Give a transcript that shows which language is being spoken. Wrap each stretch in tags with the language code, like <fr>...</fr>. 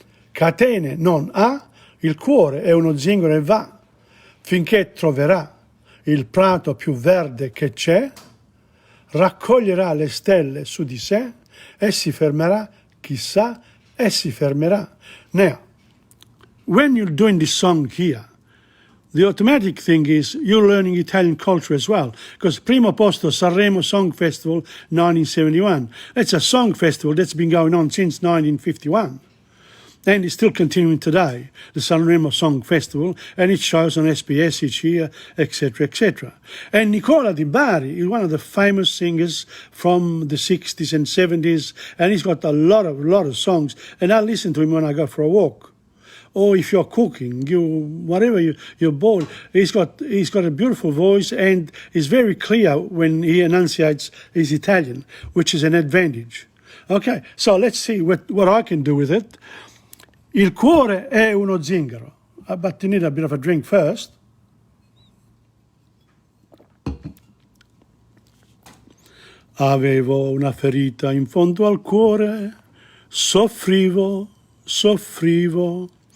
<it>Catene non ha, il cuore è uno zingaro e va, finché troverà il prato più verde che c'è, raccoglierà le stelle su di sé e si fermerà, chissà, e si fermerà.</it> <en>Now, when you're doing this song here, the automatic thing is you're learning Italian culture as well, because</en> <it>primo posto</it> <en>Sanremo Song Festival 1971. It's a song festival that's been going on since 1951. And it's still continuing today, the Sanremo Song Festival, and it shows on SBS each year, etc., etc. And Nicola Di Bari is one of the famous singers from the 60s and 70s, and he's got a lot of songs, and I listen to him when I go for a walk. Or if you're cooking, you're bored. He's got a beautiful voice, and he's very clear when he enunciates his Italian, which is an advantage. Okay, so let's see what I can do with it. Il cuore è uno zingaro. But you need a bit of a drink first.</en> <it>Avevo una ferita in fondo al cuore, soffrivo.</it>